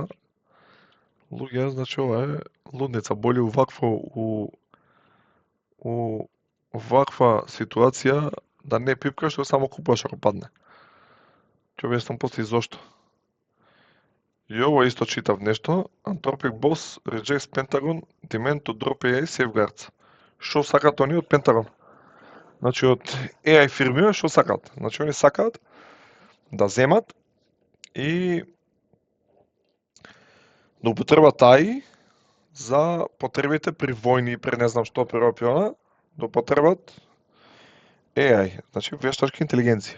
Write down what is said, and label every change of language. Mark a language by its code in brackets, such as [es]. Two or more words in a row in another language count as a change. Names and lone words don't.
[mk] Луѓе, значи ова е лудница, боли у ваква ситуација да не пипкаш, што само купуваш ако падне. Ќе објаснам после и зошто. И ово исто читав нешто. [en] Anthropic boss rejects Pentagon demand to drop AI safeguards. [mk] Што сакат они од Пентагон? Значи од AI фирми што сакат? Значи они сакаат да земат и да употребат AI за потребите при војни, при не знам што, при опиона, да употребат AI, значи вештачка интелигенција.